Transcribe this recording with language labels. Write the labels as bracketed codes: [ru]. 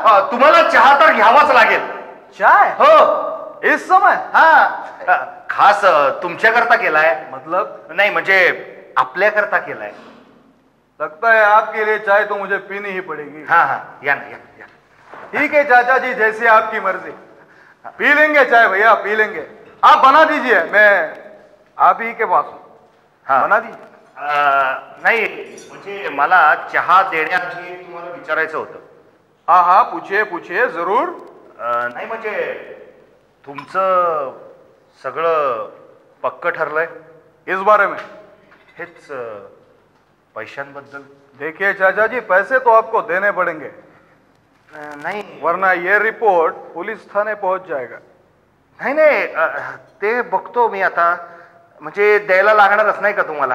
[mr] तुम्हाला चहा तर घ्यावाच लागेल। [hi] चाय [mr] हो [hi] इस समय? [mr] खास तुमच्याकरता केलाय। [hi] मतलब [mr] नाही म्हणजे आपल्याकरता केलाय। [hi] लगता है आपके लिए चाय तो मुझे पीनी ही पड़ेगी। हाँ हाँ, [mr] या ना या। [hi] ठीक है चाचा जी, जैसी आपकी मर्जी। पी लेंगे चाय भैया, पी लेंगे। आप बना दीजिए, मैं आप ही के पास हूँ। हाँ बना दीजिए। [mr] नाही म्हणजे मला चहा देण्याआधी तुम्हाला विचारायचं होतं। [hi] हाँ हाँ, पूछिए पूछिए जरूर। [mr] नाही म्हणजे तुमचं सगळं पक्क ठरलंय? [hi] इस बारे में? [mr] हेच पैशांबद्दल? [hi] देखिए चाचा जी, पैसे तो आपको देने पड़ेंगे, [mr] नाही [hi] वरना ये रिपोर्ट पुलिस थाने पहुंच जाएगा। [mr] नाही नाही ते बघतो मी आता, म्हणजे द्यायला लागणारच नाही का तुम्हाला?